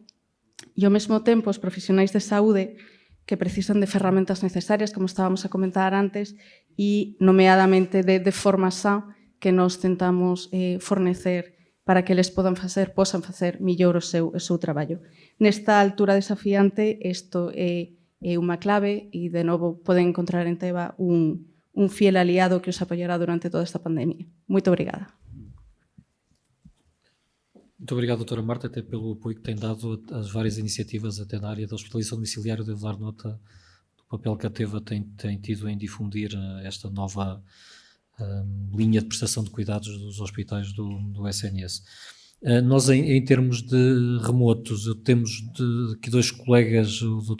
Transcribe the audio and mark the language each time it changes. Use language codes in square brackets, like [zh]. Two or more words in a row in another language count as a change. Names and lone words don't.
[gl] E ao mesmo tempo, os profesionais de saúde que precisan de ferramentas necesarias, como estábamos a comentar antes, e nomeadamente de formación que nos tentamos fornecer para que eles posan facer millor o seu traballo. Nesta altura desafiante, isto é unha clave e, de novo, poden encontrar en Teva un fiel aliado que os apoiará durante toda esta pandemia. Moito obrigada. [pt] Muito obrigado, doutora Marta, até pelo apoio que tem dado às várias iniciativas até na área da hospitalização domiciliária. Devo dar nota do papel que a Teva tem tido em difundir esta nova linha de prestação de cuidados dos hospitais do SNS. Nós, em termos de remotos, temos aqui dois colegas, o Dr.